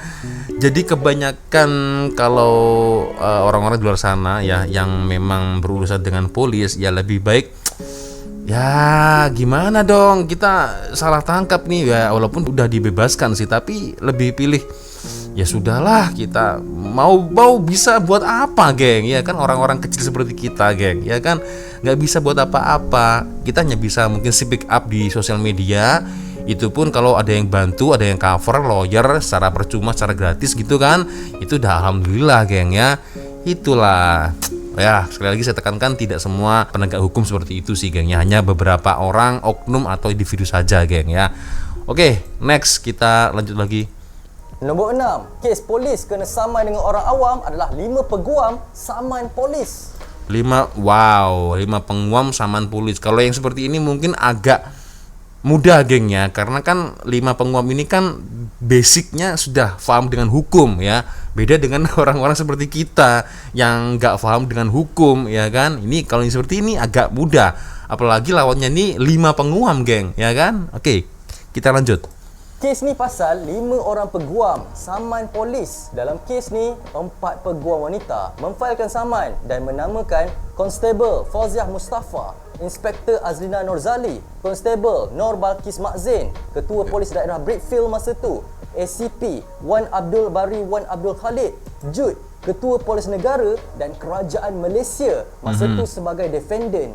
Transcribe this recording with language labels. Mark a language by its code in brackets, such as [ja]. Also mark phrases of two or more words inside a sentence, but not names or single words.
[id] Jadi kebanyakan kalau orang-orang di luar sana ya yang memang berurusan dengan polis, ya lebih baik Ya gimana dong, kita salah tangkap nih ya, walaupun udah dibebaskan sih, tapi lebih pilih ya sudahlah, kita mau bisa buat apa, geng? Ya kan, orang-orang kecil seperti kita, geng, ya kan nggak bisa buat apa-apa. Kita hanya bisa mungkin [en] speak up [id] di sosial media. Itu pun kalau ada yang bantu, ada yang cover, lawyer secara percuma, secara gratis gitu kan. Itu udah alhamdulillah, geng ya. Itulah. Ya, sekali lagi saya tekankan, tidak semua penegak hukum seperti itu sih, geng ya. Hanya beberapa orang, oknum atau individu saja, geng ya. Oke, next kita lanjut lagi. [ms] Nombor 6, kes polis kena saman dengan orang awam adalah 5 peguam saman polis. 5 penguam saman polis. [id] Kalau yang seperti ini mungkin agak mudah, geng ya, karena kan 5 penguam ini kan basicnya sudah paham dengan hukum ya. Beda dengan orang-orang seperti kita yang nggak paham dengan hukum, ya kan. Ini kalau yang seperti ini agak mudah, apalagi lawannya ini 5 penguam, geng, ya kan. Oke, kita lanjut. [ms] Kes ni pasal 5 orang peguam saman polis. Dalam kes ni, 4 peguam wanita memfailkan saman dan menamakan Konstebel Fauziah Mustafa, Inspektor Azlina Norzali, Konstebel Nur Balkis Makzin, Ketua Polis Daerah Brickfield masa tu, ACP Wan Abdul Bari Wan Abdul Khalid, Jud, Ketua Polis Negara dan Kerajaan Malaysia masa tu sebagai defendant.